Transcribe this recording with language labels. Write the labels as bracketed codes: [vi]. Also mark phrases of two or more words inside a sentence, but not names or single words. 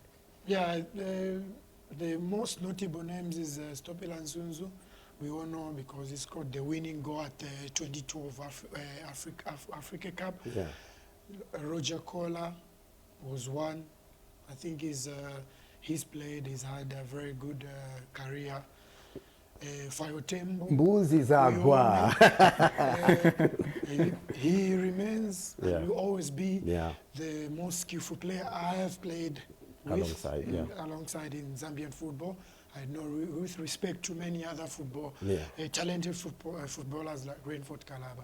[en] Yeah, the most notable names is Stopila Nsunzu. We all know because he scored the winning goal at the 2012 Africa Cup. Yeah. Roger Kola was one. I think he's had a very good career. Fayotembo. Mbuzi Zagwa. He remains and will always be the most skillful player I have played with alongside in Zambian football. I know with respect to many other talented footballers like Rainford Calaba.